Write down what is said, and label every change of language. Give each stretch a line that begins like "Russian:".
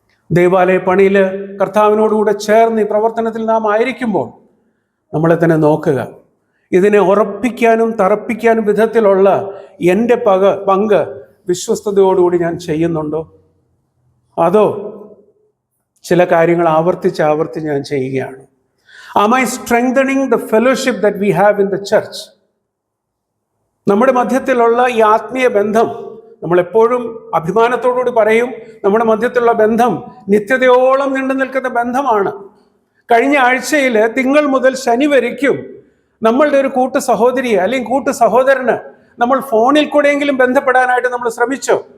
Malayalam: ദേവാലയ പണിയിൽ കർത്താവിനോടുകൂടെ ചേർന്ന് ഈ പ്രവർത്തനത്തിൽ നാം ആയിരിക്കുമ്പോൾ നമ്മളെ തന്നെ നോക്കുക. ഇതിനെ ഉറപ്പിക്കാനും തറപ്പിക്കാനും വിധത്തിലുള്ള എൻ്റെ പങ്ക് വിശ്വസ്തയോടുകൂടി ഞാൻ ചെയ്യുന്നുണ്ടോ, അതോ ചില കാര്യങ്ങൾ ആവർത്തിച്ച് ഞാൻ ചെയ്യുകയാണ്?
English: Am I strengthening the fellowship that we have in the church?
Malayalam: നമ്മുടെ മധ്യത്തിലുള്ള ഈ ആത്മീയ ബന്ധം, നമ്മളെപ്പോഴും അഭിമാനത്തോടുകൂടി പറയും, നമ്മുടെ മധ്യത്തിലുള്ള ബന്ധം നിത്യതയോളം നീണ്ടു നിൽക്കുന്ന ബന്ധമാണ്. കഴിഞ്ഞ ആഴ്ചയിൽ തിങ്കൾ മുതൽ ശനി വരയ്ക്കും നമ്മളുടെ ഒരു കൂട്ടു സഹോദരിയെ അല്ലെങ്കിൽ കൂട്ടു സഹോദരന് നമ്മൾ ഫോണിൽ കൂടെയെങ്കിലും ബന്ധപ്പെടാനായിട്ട് നമ്മൾ ശ്രമിച്ചോ?